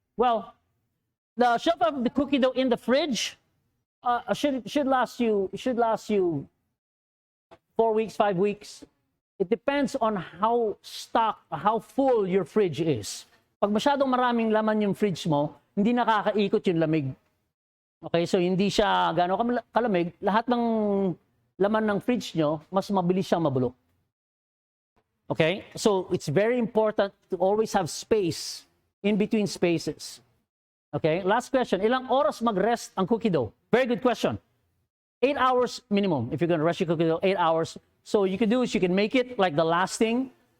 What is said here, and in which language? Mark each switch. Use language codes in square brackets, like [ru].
[en] Well, the shelf life of the cookie dough in the fridge should last you 4 weeks, 5 weeks. It depends on how full your fridge is. [tl] Pag masyadong maraming laman yung fridge mo, hindi nakakaikot yung lamig. Okay, so hindi siya gaano kalamig, lahat ng laman ng fridge nyo, mas mabilis siyang mabulok. [en] Okay, so it's very important to always have space in between spaces. Okay, last question. [tl] Ilang oras mag-rest ang cookie dough? [en] Very good question. 8 hours minimum. If you're going to rest your cookie dough, 8 hours. So you can do is you can make it like the last thing